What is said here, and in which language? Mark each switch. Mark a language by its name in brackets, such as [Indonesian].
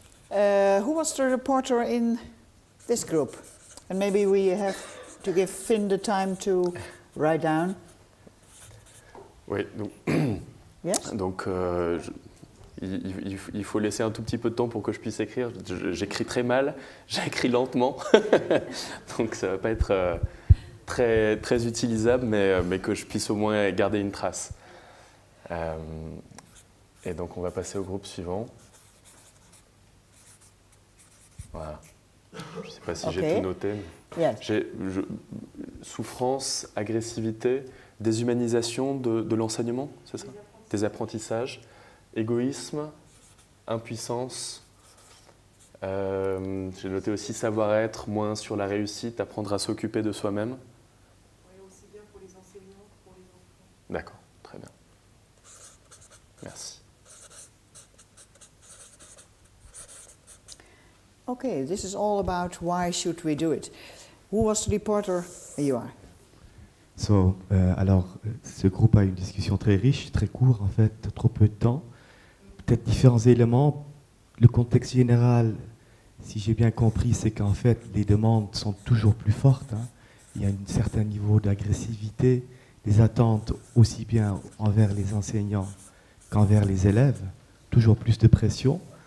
[English] Who was the reporter in this group? And maybe we have to give Finn the time to write down. [French] Oui, donc, [English] Yes? [French] donc il faut laisser un tout petit peu de temps pour que je puisse écrire. J'écris très mal, j'écris lentement, donc ça ne va pas être très, très utilisable, mais que je puisse au moins garder une trace. Et donc on va passer au groupe suivant. Voilà. Je ne sais pas si j'ai tout noté. [English] Yes. [French] Souffrance, agressivité, déshumanisation de l'enseignement, c'est ça? Des apprentissages, égoïsme, impuissance. J'ai noté aussi savoir-être, moins sur la réussite, apprendre à s'occuper de soi-même. Oui, aussi bien pour les enseignants que pour les enfants. D'accord, très bien. Merci. [English] Okay, this is all about why should we do it. Who was the reporter? You are. [French] Alors, ce groupe a une discussion très riche, très court en fait, trop peu de temps. Peut-être différents éléments. Le contexte général, si j'ai bien compris, c'est qu'en fait, les demandes sont toujours plus fortes. Hein. Il y a un certain niveau d'agressivité, des attentes aussi bien envers les enseignants qu'envers les élèves, toujours plus de pression.